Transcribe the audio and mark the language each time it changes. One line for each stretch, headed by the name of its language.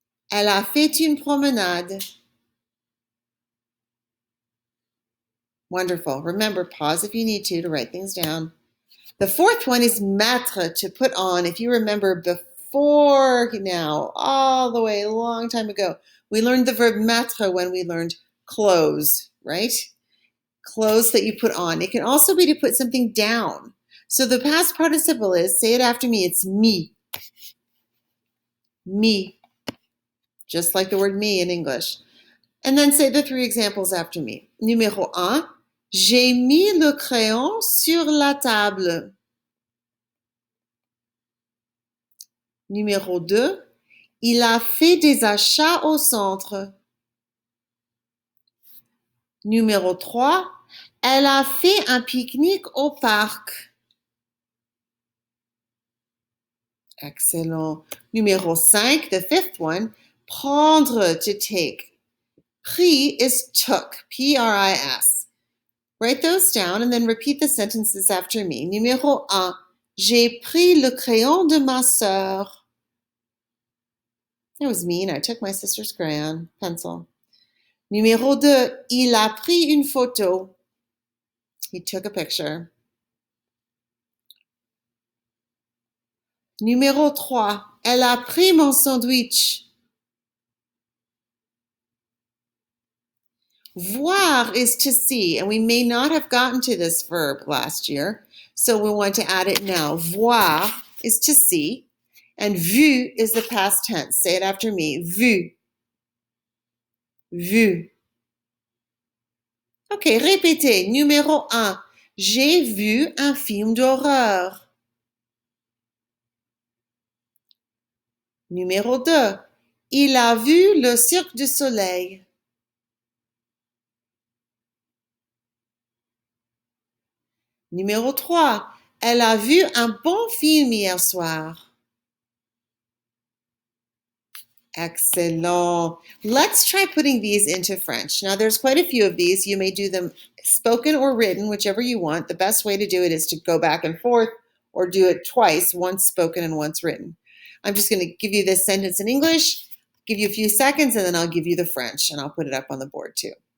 French: Elle a fait une promenade.
English: Wonderful. Remember, pause if you need to write things down. The fourth one is mettre, to put on. If you remember before now, all the way a long time ago, we learned the verb mettre when we learned clothes, right? Clothes that you put on. It can also be to put something down. So the past participle is, say it after me, it's me. Me. Just like the word me in English. And then say the 3 examples after me.
French: Numéro 1, j'ai mis le crayon sur la table. Numéro 2, il a fait des achats au centre. Numéro 3, elle a fait un pique-nique au parc.
English: Excellent. Numéro 5, the 5th one, prendre, to take. Pris is took, P-R-I-S. Write those down and then repeat the sentences after me.
French: Numéro 1, j'ai pris le crayon de ma sœur.
English: That was mean. I took my sister's crayon, pencil.
French: Numéro 2, il a pris une photo.
English: He took a picture.
French: Numéro 3, elle a pris mon sandwich.
English: Voir is to see, and we may not have gotten to this verb last year, so we want to add it now. Voir is to see, and vu is the past tense. Say it after me. Vu. Vu.
French: Okay, répétez. Numéro 1. J'ai vu un film d'horreur. Numéro 2. Il a vu le Cirque du Soleil. Numéro 3. Elle a vu un bon film hier soir.
English: Excellent. Let's try putting these into French. Now, there's quite a few of these. You may do them spoken or written, whichever you want. The best way to do it is to go back and forth or do it twice, once spoken and once written. I'm just going to give you this sentence in English, give you a few seconds, and then I'll give you the French, and I'll put it up on the board too.